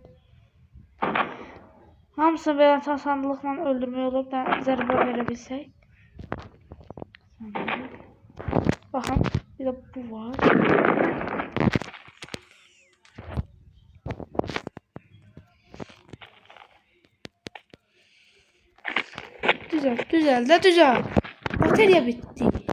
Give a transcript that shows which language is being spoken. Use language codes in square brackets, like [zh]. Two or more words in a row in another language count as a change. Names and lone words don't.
[az] Hamısını belə sandıqla öldürmək olub da zərbə verə bilsək. [tr] Bakın bir de bu var. Güzel. Batarya bitti.